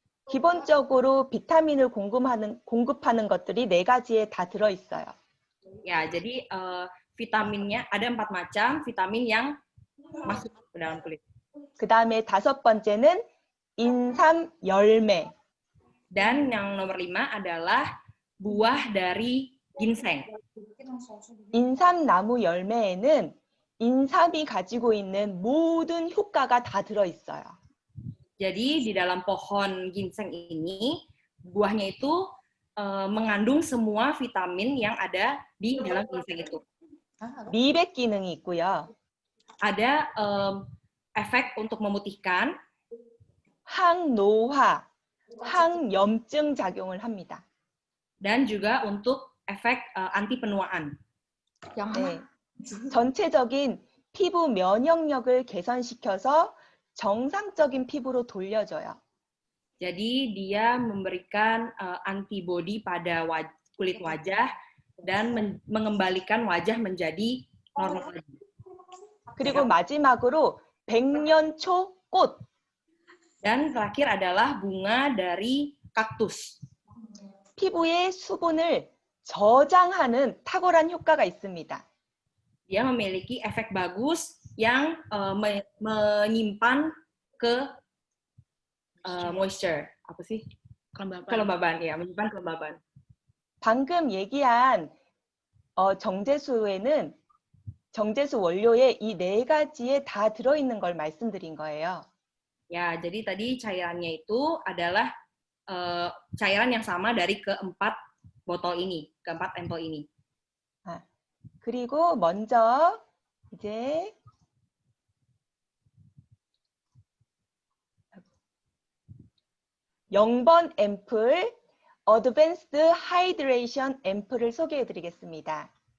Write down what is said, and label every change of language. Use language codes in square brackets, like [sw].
[ko] 기본적으로 비타민을 공급하는 것들이 4가지에 다 들어 있어요. [id] Ya, jadi vitaminnya ada 4 macam vitamin yang masuk ke dalam kulit. [ko] 그다음에 5번째는 인삼 열매. [id] Dan yang nomor 5 adalah buah dari ginseng. [ko] 인삼나무 열매에는 인삼이 가지고 있는 모든 효과가 다 들어 있어요. [id] Jadi di dalam pohon ginseng ini buahnya itu mengandung semua vitamin yang ada di dalam ginseng itu. [ko] 미백 기능이 있고요. [id] Ada efek untuk memutihkan, [ko] 항노화, 항염증 작용을 합니다. [id] dan juga untuk efek anti penuaan. [ko] 네. 전체적인 피부 면역력을 개선시켜서 정상적인 피부로 돌려줘요. [id] Jadi dia memberikan antibodi pada kulit wajah dan mengembalikan wajah menjadi normal. [ko] 그리고 마지막으로 백년초 꽃. [id] Dan terakhir adalah bunga dari kaktus. [ko] 피부의 수분을 저장하는 탁월한 효과가 있습니다. [id] Dia memiliki efek bagus yang menyimpan ke moisture. Apa sih? Kelembapan. Kelembaban, ya, menyimpan kelembaban. [ko] 방금 얘기한 정제수 원료에 이 네 가지에 다 들어있는 걸 말씀드린 거예요. [id] Ya, jadi tadi cairannya itu adalah cairan yang sama dari keempat botol ini, keempat empel ini. [ko] 그리고 먼저 이제 0번 앰플 Advanced Hydration Ample을 소개해드리겠습니다.